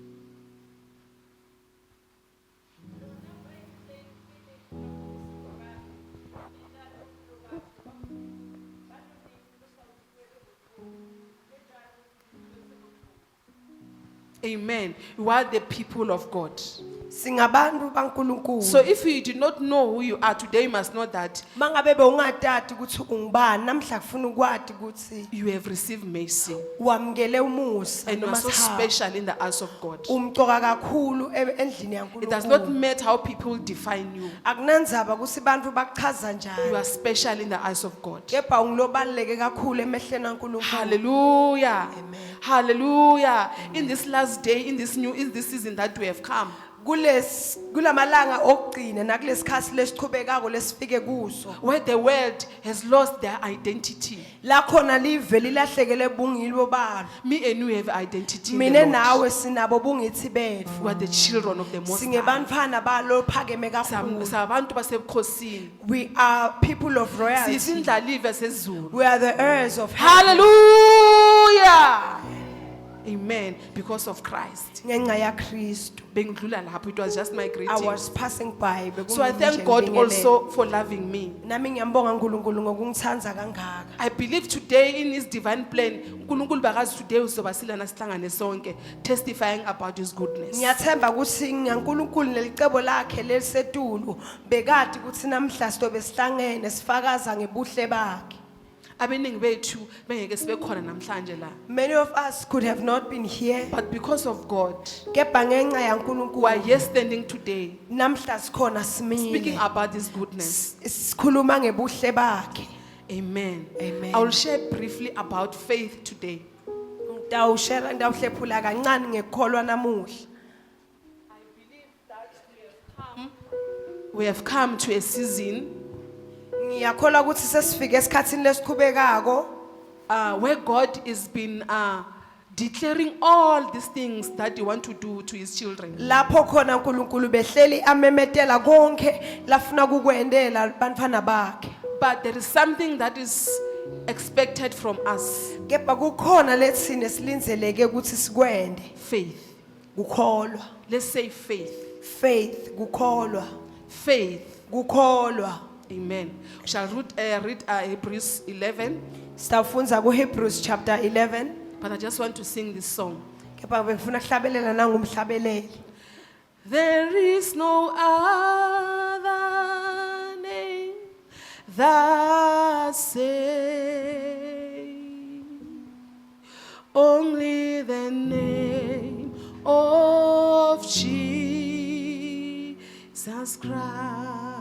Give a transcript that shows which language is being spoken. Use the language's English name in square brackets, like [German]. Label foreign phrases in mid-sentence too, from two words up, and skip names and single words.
[English] Amen. You are the people of God. [Swati] Singabantu baNkulunkulu. [English] So if you do not know who you are today, you must know that [Swati] Mangabe bewungatati ukuthi ungubani namhla kufuna ukwati ukuthi [English] you have received mercy [Swati] wamkele umusa [English] and you are so [Swati] nomasihaba. [English] special in the eyes of God. [Swati] Umcoka kakhulu endlini [English] It does not [Swati] yaNkulunkulu. [English] matter how people define you. [Swati] Akunandzaba ukuthi bantu bachaza [English] You [Swati] njani. [English] are special in the eyes of God. [Swati] Kepha ungilobaleke kakhulu emehleni kaNkulunkulu. Hallelujah. Amen. Hallelujah. [English] In this last day, in this season that we have come, [Swati] kulamalanga okugcina nakulesikhathi lesiqhubekako lesifike kuso [English] where the world has lost their identity. [Swati] la khona live lilahlekele bungilo balo [English] Me and you have identity in the [Swati] mina [English] Lord. [Swati] nawe sinabo bungithi bethu [English] We are the children of the Most High. [Swati] singebantfana balo phakeme kakhulu Sabantu basebukhosini. [English] we are people of royalty [Swati] Sisindlalive sezulu. [English] we are the heirs of heaven Hallelujah. Amen. Because of Christ. [Swati] ngenxa yaKristu Bengidlula lapho, [English] it was just my I greeting. was passing by So I thank God also for loving me. [Swati] nami ngiyambonga uNkulunkulu ngokungithandza kangaka [English] I believe today in His divine plan, [Swati] uNkulunkulu bakazi today uzoba silana sihlangane sonke [English] testifying about His goodness. [Swati] ngiyathemba ukuthi ngaNkulunkulu nelicebo lakhe lelisetulu bekade ukuthi namhla sizobe sihlangene sifakaza ngebuhle bakhe Abaningi bethu bengeke sibekhona namhlanje la. [English] many of us could have not been here But because of God, [Swati] kepha ngenxa [English] we are [Swati] yaNkulunkulu [English] here standing today [Swati] namhla sikhona [English] speaking [Swati] simile [English] about His goodness. [Swati] sikhuluma ngebuhle bakhe [English] Amen. Amen. I will share briefly about faith today. [Swati] ngitawuhlephula kancane ngekholwa namuhla [English] We have come to a season [Swati] ngiyakholwa ukuthi sesifike esikhathini lesiqhubekako [English] where God has been declaring all these things that He wants to do to His children. [Swati] lapho khona uNkulunkulu behleli amemetela konke lafuna kukwendela bantfana bakhe [English] But there is something that is expected from us. [Swati] kepha kukhona lethine silinzeleke ukuthi sikwende [English] Faith. [Swati] kukholwa [English] Let's say faith. [Swati] faith kukholwa [English] Faith. [Swati] kukholwa [English] Amen. We shall read Hebrews 11. [Swati] sitawufunza kuHebrews chapter 11 [English] But I just want to sing this song. [Swati] kepha bengifuna kuhlabelela nangumhlabeleli [English] There is no other name that saves, only the name of Jesus Christ.